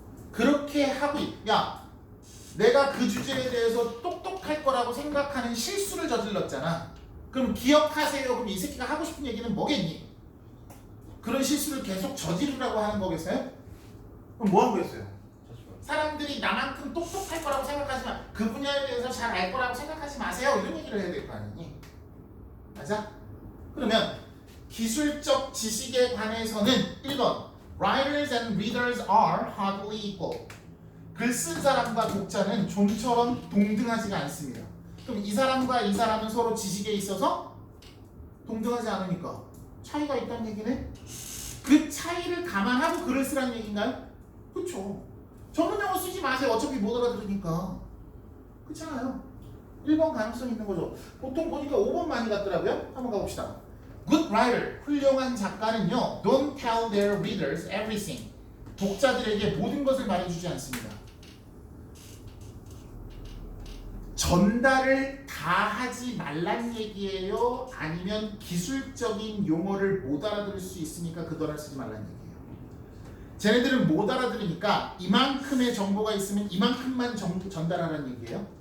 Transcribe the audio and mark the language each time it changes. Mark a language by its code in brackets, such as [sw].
[ko] 그렇게 내가 그 주제에 대해서 똑똑할 거라고 생각하는 실수를 저질렀잖아. 그럼 기억하세요. 그럼 이 새끼가 하고 싶은 얘기는 뭐겠니? 그런 실수를 계속 저지르라고 하는 거겠어요? 그럼 뭐 하고 있어요? 사람들이 나만큼 똑똑할 거라고 생각하지 마. 그 분야에 대해서 잘 알 거라고 생각하지 마세요. 이런 얘기를 해야 될 거 아니니? 맞아? 그러면 기술적 지식에 관해서는 1번 [en] Writers and readers are hardly equal. [ko] 글 쓴 사람과 독자는 좀처럼 동등하지가 않습니다. 그럼 이 사람과 이 사람은 서로 지식에 있어서 동등하지 않으니까 차이가 있다는 얘기네. 그 차이를 감안하고 글을 쓰라는 얘기인가요? 그쵸. 전문용어 쓰지 마세요. 어차피 못 알아들으니까. 그렇잖아요. 1번 가능성 있는 거죠. 보통 보니까 5번 많이 갔더라고요. 한번 가봅시다. [en] Good writer, [ko] 훌륭한 작가는요, [en] don't tell their readers everything. [ko] 독자들에게 모든 것을 말해주지 않습니다. 전달을 다 하지 말란 얘기예요? 아니면 기술적인 용어를 못 알아들을 수 있으니까 그 단어를 쓰지 말란 얘기예요? 쟤네들은 못 알아들으니까 이만큼의 정보가 있으면 이만큼만 전달하라는 얘기예요?